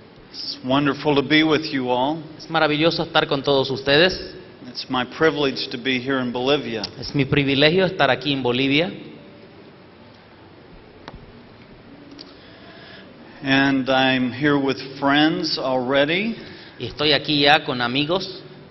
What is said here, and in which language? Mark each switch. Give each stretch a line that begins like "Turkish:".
English: It's wonderful to be with you all.
Spanish: Es maravilloso estar con todos ustedes.
English: It's my privilege to be here in Bolivia.
Spanish: Es mi privilegio estar aquí en Bolivia.
English: And I'm here with friends already.
Spanish: Y estoy aquí ya con amigos.